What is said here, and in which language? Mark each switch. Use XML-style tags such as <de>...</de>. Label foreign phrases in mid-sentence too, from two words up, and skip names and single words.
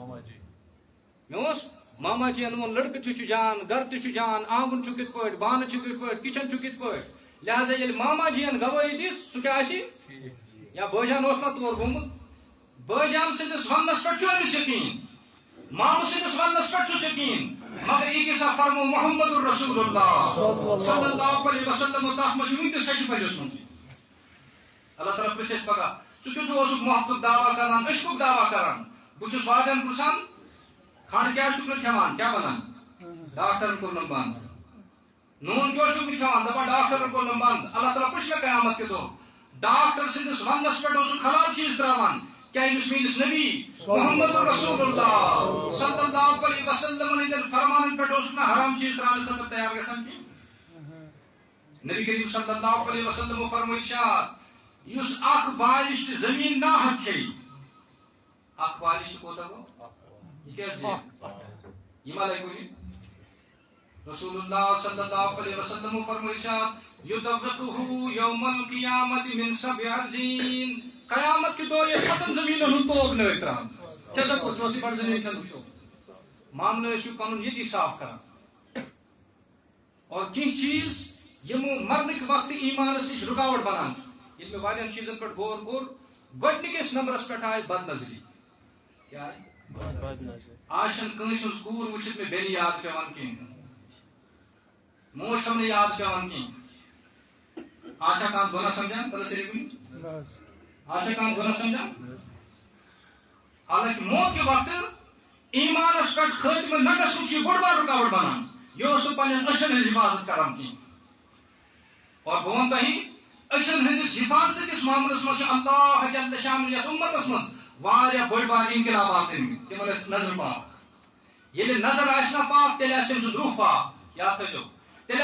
<ks>مےٚ اوس ماما جِین ووٚن لڑکہٕ تہِ چھُ جان گرٕ تہِ چھُ جان آنگُن چھُ کِتھ پٲٹھۍ بانہٕ چھِ کِتھ پٲٹھۍ کچن چھُ کِتھ پٲٹھۍ لہذا ییٚلہِ ماما جِین گوٲہی دِژ سُہ کیٛاہ آسہِ یا بٲے جان اوس نہ تور گوٚمُت بٲے جان سٕنٛدِس وننس پٮ۪ٹھ چھُ أمِس یقیٖن مامہٕ سٕنٛدِس وننس پٮ۪ٹھ چھُس یقیٖن مگر یہ کیسا فرمو محمد الرسول اللہ صلی</ks> <ar>اللہ علیہ وسلم</ar> <ks>تتھ منٛز چھُ وٕنہِ تہِ سچہِ پلِس منٛز اللہ تعالیٰ پرژھِ پگہہ ژٕ کیُتھ اوسُکھ محبتُک دعویٰ کران عشقُک دعویٰ کران بہٕ چھُس واریاہن پرژھان کھنڈ کیٛازِ چھُکھ نہٕ کھٮ۪وان کیٛاہ ونان ڈاکٹرن کوٚرنم بنٛد نوٗن کیٛازِ چھُکھ نہٕ کھٮ۪وان دپان ڈاکٹرن کوٚرنم بنٛد اللہ تعالیٰ پرژھِ مےٚ قیامت کہِ دۄہ ڈاکٹر سٕنٛدِس وننس پٮ۪ٹھ اوسُکھ حلال چیٖز تراوان کیا ییٚمِس میٲنِس نبی محمد رسول اللہ</ks> <ar>صلی اللہ علیہ وسلم</ar> <ks>ہٕنٛدٮ۪ن فرمانن پٮ۪ٹھ اوسُکھ نہٕ حرام چیٖز تراونہٕ خٲطرٕ تیار گژھان کینٛہہ نبی کریم</ks> <ar>صلی اللہ علیہ وسلم</ar> <ks>فرمٲے ارشاد یُس اکھ بالِش تہِ زٔمیٖن ناحق کھیٚیہِ اکھ بالِش تہِ کوتاہ گوٚو یہِ کیٛاہ زِ یہِ ما لگہِ کُنہِ رسول اللہ</ks> <ar>صلی اللہ علیہ وسلم</ar> <ks>فرمٲے ارشاد</ks> <ar>یُدوِقُہُ یوم القیامۃ من سبع ارضین</ar> <ur>قیامت کے دور</ur> <ks>یہ 7 زمینن ہُنٛد توگ نٲر ترٛاوان کیٛاہ سا چوسی بڑ زمین کھٮ۪ن وٕچھو معاملہٕ ٲسِو پنُن ییٚتی صاف کران اور کینٛہہ چیٖز یِم مرنٕکۍ وقتہٕ ایٖمانس نِش رُکاوٹ بنان چھُ ییٚلہِ مےٚ واریاہن چیٖزن پٮ۪ٹھ غور کوٚر گۄڈنِکِس نمبرس پٮ۪ٹھ آیہِ بد نظری کیٛاہ آز چھنہٕ کٲنٛسہِ ہٕنٛز کوٗر وٕچھِتھ مےٚ بیٚنہِ یاد پیٚوان کینٛہہ موج چھم نہٕ یاد پیٚوان کینٛہہ آز چھا کانٛہہ گۄناہ سمجھان پتہ صرف کُنہِ</ks> <ur>آج سے کام گناہ سمجھا</ur> <ks>حالانکہ</ks> <ur>موت کے وقت</ur> <ks>ایمانس پہ خاتمہ نہ گژھنُک چھُ بوٚڑ بار رُکاوٹ بنان یہ اوس نہٕ پننٮ۪ن أچھن ہٕنٛز حفاظت کران کینٛہہ اور بہٕ وَنہٕ تۄہہِ أچھن ہٕنٛدِس حفاظتہٕ کِس معاملس منٛز چھُ اللہ جل شانُ یتھ اُمتس منٛز واریاہ بٔڑۍ بار انقلابات أنمٕتۍ تِمن ٲسۍ نظر پاک ییٚلہِ نظر آسہِ نہ پاک تیٚلہِ آسہِ تٔمۍ سُنٛد روح پاک یاد تھٲیزیو تیٚلہِ</ks>